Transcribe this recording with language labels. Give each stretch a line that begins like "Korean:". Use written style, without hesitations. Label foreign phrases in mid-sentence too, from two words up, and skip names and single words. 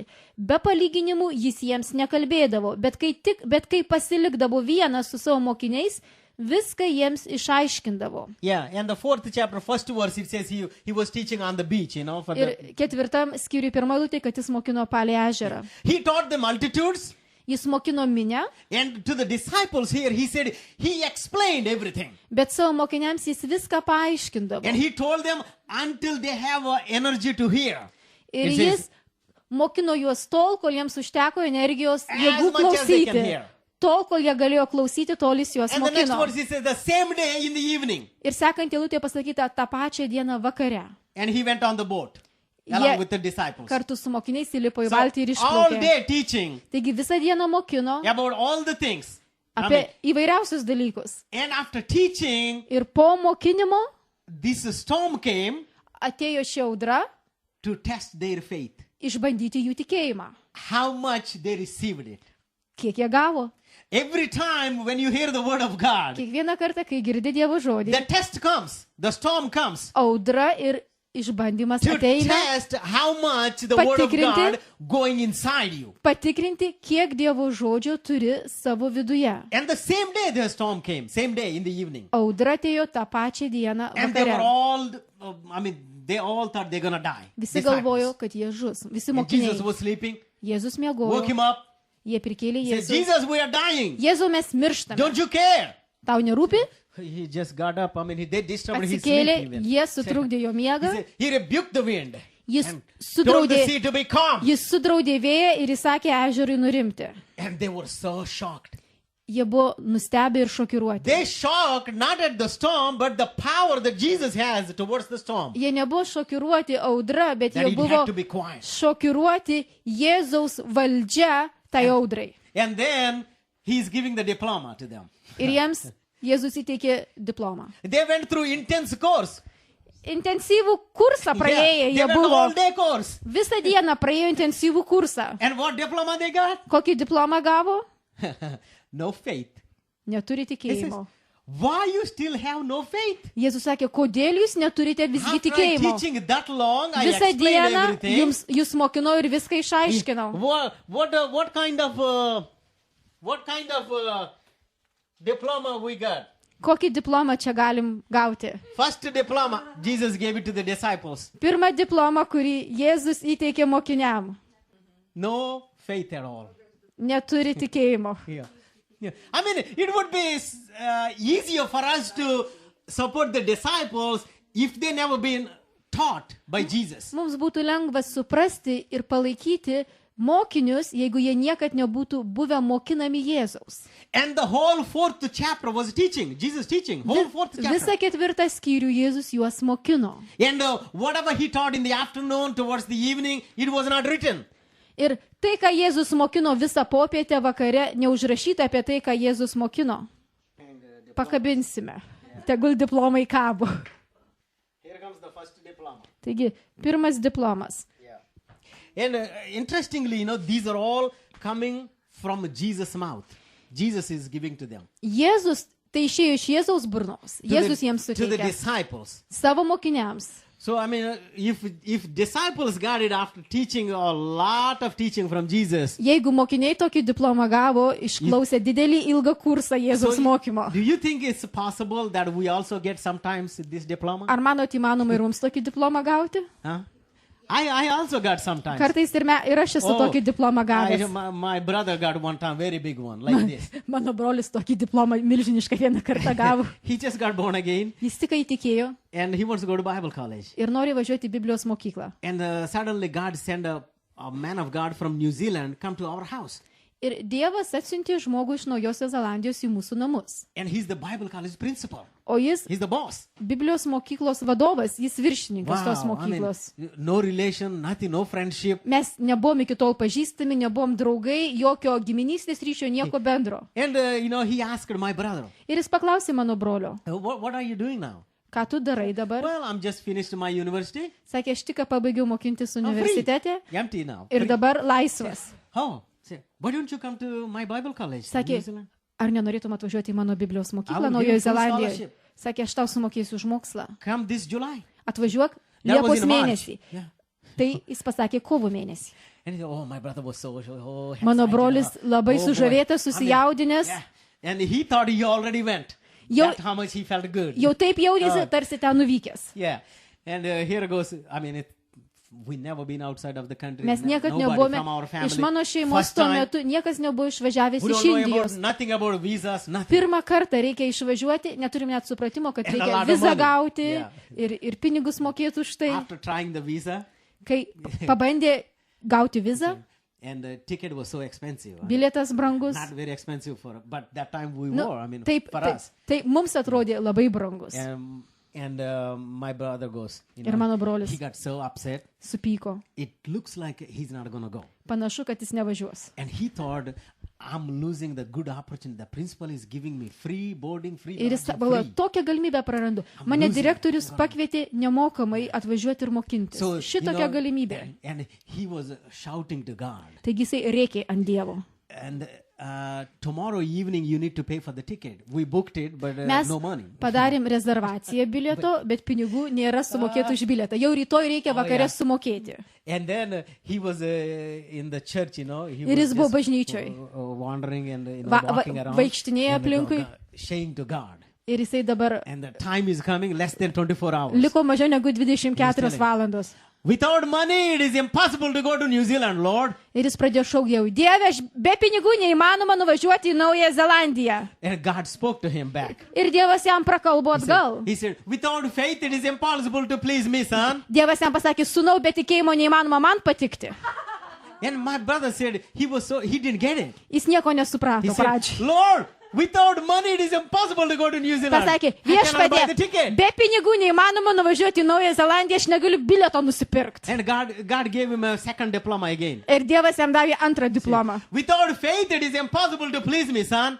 Lithuanian: Be palyginimų jis jiems nekalbėdavo, bet kai pasilikdavo vienas su savo mokiniais, viską jiems išaiškindavo.
English: Yeah, and the 4th chapter, first verse, it says he was teaching on the beach, for
Lithuanian: Ir
English: the,
Lithuanian: 4 skyriui 1 eilutė, kad jis mokino palei ežerą.
English: he taught the multitudes.
Lithuanian: Jis mokino minę,
English: And to the disciples here, he said, he explained everything.
Lithuanian: bet savo mokiniams jis viską paaiškindavo.
English: And he told them until they have energy to hear.
Lithuanian: Ir
English: It
Lithuanian: jis
English: says,
Lithuanian: mokino juos tol, kol jiems užteko energijos
English: As
Lithuanian: jėgų
English: much as they can
Lithuanian: klausyti.
English: hear.
Lithuanian: Tol, kol jie galėjo klausyti, tol jis juos
English: And the next
Lithuanian: mokino.
English: verse, he says, the same day in the evening.
Lithuanian: Ir sekant eilutė pasakyta tą pačią dieną vakare.
English: And he went on the boat along
Lithuanian: Jie
English: with the disciples.
Lithuanian: kartu su mokiniais įlipo į
English: So,
Lithuanian: valtį ir
English: all
Lithuanian: išplaukė.
English: day teaching
Lithuanian: Taigi visą dieną mokino
English: about all the things.
Lithuanian: apie įvairiausius dalykus.
English: And after teaching,
Lithuanian: Ir po mokinimo
English: this storm came
Lithuanian: atėjo ši audra
English: to test their faith.
Lithuanian: išbandyti jų tikėjimą.
English: How much they received it.
Lithuanian: Kiek jie gavo?
English: Every time when you hear the word of God,
Lithuanian: Kiekvieną kartą, kai girdi Dievo žodį,
English: the test comes, the storm comes
Lithuanian: audra ir išbandymas
English: to
Lithuanian: ateina
English: test how much the word of
Lithuanian: Patikrinti.
English: God going inside you.
Lithuanian: patikrinti, kiek Dievo žodžio turi savo viduje.
English: And the same day the storm came, same day in the evening.
Lithuanian: Audra atėjo tą pačią dieną
English: And they were
Lithuanian: vakare.
English: all, they all thought they're gonna die.
Lithuanian: Visi
English: Disciples.
Lithuanian: galvojo, kad jie žus. Visi
English: And Jesus
Lithuanian: mokiniai.
English: was sleeping,
Lithuanian: Jėzus
English: woke
Lithuanian: miegojo.
English: him up,
Lithuanian: Jie prikėlė
English: said,
Lithuanian: Jėzų.
English: Jesus, we are dying.
Lithuanian: Jėzau, mes mirštame.
English: Don't you care?
Lithuanian: Tau nerūpi?
English: He just got up. They disturbed his sleep
Lithuanian: Atsikėlė,
English: even.
Lithuanian: jie sutrukdė jo
English: He
Lithuanian: miegą.
English: said, he rebuked the wind
Lithuanian: Jis
English: and told the
Lithuanian: sudraudė,
English: sea to be calm.
Lithuanian: jis sudraudė vėją ir įsakė ežerui nurimti.
English: And they were so shocked.
Lithuanian: Jie buvo nustebę ir šokiruoti.
English: They shocked not at the storm, but the power that Jesus has towards the storm.
Lithuanian: Jie nebuvo šokiruoti audra, bet
English: That
Lithuanian: jie
English: it
Lithuanian: buvo
English: had to be quiet.
Lithuanian: šokiruoti Jėzaus valdžia tai audrai.
English: And then he's giving the diploma to them.
Lithuanian: Ir jiems Jėzus įteikė diplomą.
English: They went through intense course.
Lithuanian: Intensyvų kursą praėję
English: they
Lithuanian: jie
English: went
Lithuanian: buvo.
English: all day course.
Lithuanian: Visą dieną praėjo intensyvų kursą.
English: And what diploma they got?
Lithuanian: Kokį diplomą gavo?
English: No faith.
Lithuanian: Neturi
English: He says,
Lithuanian: tikėjimo.
English: why you still have no faith?
Lithuanian: Jėzus sakė, kodėl jūs neturite visgi
English: After
Lithuanian: tikėjimo?
English: teaching that long, I
Lithuanian: Visą
English: explained
Lithuanian: dieną
English: everything.
Lithuanian: jūs mokinau ir viską išaiškinau.
English: What kind of diploma we got?
Lithuanian: Kokį diplomą čia galim gauti?
English: First diploma, Jesus gave it to the disciples.
Lithuanian: Pirmą diplomą, kurį Jėzus įteikė mokiniam.
English: No faith at all.
Lithuanian: Neturi tikėjimo.
English: Yeah. I mean, it would be easier for us to support the disciples if they never been taught by Jesus.
Lithuanian: Mums būtų lengva suprasti ir palaikyti mokinius, jeigu jie niekad nebūtų buvę mokinami Jėzaus.
English: And the whole 4th chapter was teaching, Jesus teaching, whole 4th
Lithuanian: Visą
English: chapter.
Lithuanian: 4 skyrių Jėzus juos mokino.
English: And whatever he taught in the afternoon towards the evening, it was not written.
Lithuanian: Ir tai, ką Jėzus mokino visą popietę vakare, neužrašyta apie tai, ką Jėzus mokino. Pakabinsime. Tegul diplomai kabo.
English: Here comes the first diploma.
Lithuanian: Taigi, pirmas diplomas.
English: And interestingly, these are all coming from Jesus' mouth. Jesus is giving to them.
Lithuanian: Jėzus, tai išėjo iš Jėzaus burnos. Jėzus jiems
English: To the
Lithuanian: suteikė
English: disciples.
Lithuanian: savo mokiniams.
English: So, I mean, if disciples got it after teaching a lot of teaching from Jesus,
Lithuanian: Jeigu mokiniai tokį diplomą gavo, išklausė didelį ilgą kursą Jėzaus mokymo,
English: do you think it's possible that we also get sometimes this diploma?
Lithuanian: ar manot įmanoma ir mums tokį diplomą gauti?
English: Huh? I also got sometimes.
Lithuanian: Kartais ir aš esu tokį diplomą gavęs.
English: My brother got one time, very big one, like this.
Lithuanian: Mano brolis tokį diplomą milžinišką vieną kartą gavo.
English: He just got born again.
Lithuanian: Jis tik įtikėjo
English: And he wants to go to Bible college.
Lithuanian: ir nori važiuoti į Biblijos mokyklą.
English: And suddenly God sent a man of God from New Zealand come to our house.
Lithuanian: Ir Dievas atsiuntė žmogų iš Naujosios Zelandijos į mūsų namus.
English: And he's the Bible college principal.
Lithuanian: O jis
English: He's the boss.
Lithuanian: Biblijos mokyklos vadovas, jis viršininkas tos mokyklos.
English: I mean, no relation, nothing, no friendship.
Lithuanian: Mes nebuvom iki tol pažįstami, nebuvom draugai, jokio giminystės ryšio, nieko bendro.
English: And, he asked my brother,
Lithuanian: Ir jis paklausė mano brolio,
English: what are you doing now?
Lithuanian: ką tu darai dabar?
English: Well, I'm just finished my university.
Lithuanian: Sakė, aš tik pabaigiau mokintis universitete
English: Empty now.
Lithuanian: ir dabar laisvas.
English: Oh, say, why don't you come to my Bible college?
Lithuanian: Sakė,
English: New Zealand?
Lithuanian: ar nenorėtum atvažiuoti į mano Biblijos
English: I
Lithuanian: mokyklą
English: will
Lithuanian: Naujojo
English: give full
Lithuanian: Zelandijoje?
English: scholarship.
Lithuanian: Sakė, aš tau sumokėsiu už mokslą.
English: Come this July.
Lithuanian: Atvažiuok
English: That was
Lithuanian: Liepos
English: in March.
Lithuanian: mėnesį.
English: Yeah.
Lithuanian: Tai jis pasakė kovo mėnesį.
English: And he said, oh, my brother was so
Lithuanian: Mano
English: excited.
Lithuanian: brolis labai
English: Oh, boy.
Lithuanian: sužavėtas,
English: I mean,
Lithuanian: susijaudinęs.
English: yeah. And he thought he already went.
Lithuanian: Jau-
English: That's how much he felt good.
Lithuanian: Jau taip jaudėsi, tarsi ten nuvykęs.
English: Yeah. And here goes, I mean, we never been outside of the country.
Lithuanian: Mes niekad
English: Nobody
Lithuanian: nebuvome,
English: from our family.
Lithuanian: iš mano šeimos
English: First
Lithuanian: tuo
English: time,
Lithuanian: metu niekas nebuvo išvažiavęs
English: we
Lithuanian: iš
English: don't know
Lithuanian: Indijos.
English: nothing about visas, nothing.
Lithuanian: Pirmą kartą reikia išvažiuoti, neturim net supratimo, kad
English: And a
Lithuanian: reikia
English: lot of
Lithuanian: vizą
English: money.
Lithuanian: gauti
English: Yeah.
Lithuanian: ir pinigus mokėti už tai.
English: After trying the visa,
Lithuanian: Kai pabandė gauti vizą,
English: and the ticket was so expensive.
Lithuanian: bilietas brangus.
English: Not very expensive but that time we
Lithuanian: Nu,
English: were, I mean,
Lithuanian: taip,
English: for
Lithuanian: taip,
English: us.
Lithuanian: tai mums atrodė labai brangus.
English: And my brother goes,
Lithuanian: Ir mano brolis
English: he got so upset.
Lithuanian: supyko.
English: It looks like he's not going to go.
Lithuanian: Panašu, kad jis nevažiuos.
English: And he thought, I'm losing the good opportunity. The principal is giving me free boarding, free
Lithuanian: Ir jis
English: lodging,
Lithuanian: galvoja,
English: free.
Lithuanian: tokią galimybę prarandu. Mane
English: losing.
Lithuanian: direktorius pakvietė nemokamai atvažiuoti ir mokintis.
English: So,
Lithuanian: Šitokia galimybė.
English: and he was shouting to God.
Lithuanian: Taigi jisai rėkė ant Dievo.
English: And tomorrow evening you need to pay for the ticket. We booked it, but
Lithuanian: Mes
English: no money.
Lithuanian: padarėm rezervaciją bilieto, bet pinigų nėra sumokėti už bilietą. Jau rytoj reikia vakarė
English: yeah.
Lithuanian: sumokėti.
English: And then he was in the church, He
Lithuanian: Ir
English: was
Lithuanian: jis buvo
English: just,
Lithuanian: bažnyčioj.
English: wandering and walking around.
Lithuanian: Vaikštinėjo
English: and
Lithuanian: aplinkui.
English: saying to God.
Lithuanian: Ir jisai dabar
English: And the time is coming, less than 24 hours.
Lithuanian: liko mažiau negu 24
English: telling.
Lithuanian: valandos.
English: Without money, it is impossible to go to New Zealand, Lord.
Lithuanian: Ir jis pradėjo šaukti, Dieve, be pinigų neįmanoma nuvažiuoti į Naująją Zelandiją.
English: And God spoke to him back.
Lithuanian: Ir Dievas jam prakalbo atgal.
English: He said, without faith, it is impossible to please me, son.
Lithuanian: Dievas jam pasakė, sūnau, be tikėjimo neįmanoma man patikti.
English: And my brother said, he didn't get it.
Lithuanian: Jis nieko nesuprato
English: He said,
Lithuanian: pradžiai.
English: Lord, without money, it is impossible to go to New Zealand.
Lithuanian: Pasakė,
English: How can I buy the
Lithuanian: viešpatie,
English: ticket?
Lithuanian: be pinigų neįmanoma nuvažiuoti į Naująją Zelandiją, aš negaliu bilieto nusipirkti.
English: And God gave him a second diploma again.
Lithuanian: Ir Dievas jam davė antrą diplomą.
English: Without faith, it is impossible to please me, son.